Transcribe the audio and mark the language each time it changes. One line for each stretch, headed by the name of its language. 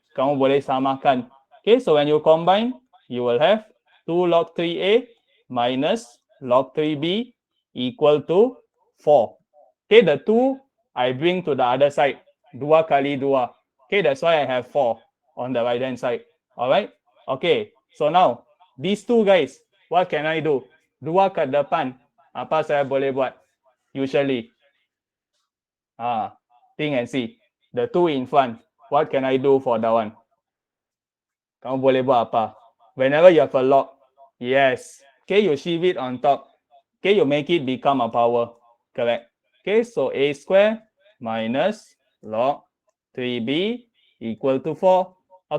Malay: Kamu boleh samakan.
English: Okay, so when you combine, you will have 2 log 3a minus log 3b equal to 4. Okay, the 2 I bring to the other side.
Malay: 2 kali 2.
English: Okay, that's why I have 4 on the right hand side. Alright? Okay, so now, these 2 guys, what can I do?
Malay: 2 kat depan, apa saya boleh buat?
English: Usually, think and see. The 2 in front, what can I do for that one?
Malay: Kamu boleh buat apa?
English: Whenever you have a log, yes. Okay, you shift it on top. Okay, you make it become a power. Correct. Okay, so a square minus log 3b equal to 4.